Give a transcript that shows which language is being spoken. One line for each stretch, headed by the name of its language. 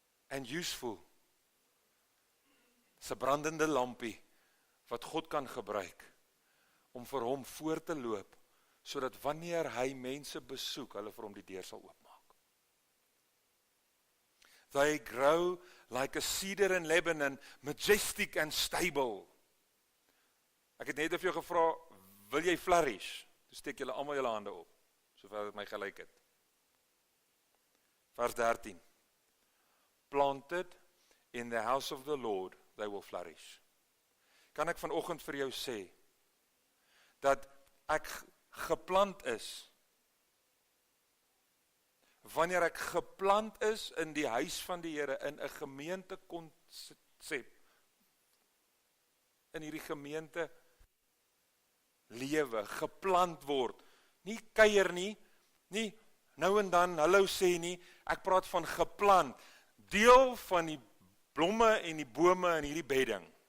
English: And useful.
Afrikaans: Dis 'n brandende lampie wat God kan gebruik om vir hom voor te loop, sodat wanneer hy mense besoek, hulle vir hom die deur sal oopmaak.
English: They grow like a cedar in Lebanon, majestic and stable.
Afrikaans: Ek het net vir jou gevra, wil jy flourish? Toe steek julle almal julle hande op, sover dit my gelyk het. Vers 13.
English: Planted in the house of the Lord, they will flourish.
Afrikaans: Kan ek vanoggend vir jou sê, dat ek geplant is, wanneer ek geplant is in die huis van die Here, in 'n gemeente konsep, in hierdie gemeente lewe, geplant word, nie kuier nie nou en dan hallo sê nie, ek praat van geplant, deel van die blomme en die bome in hierdie bedding.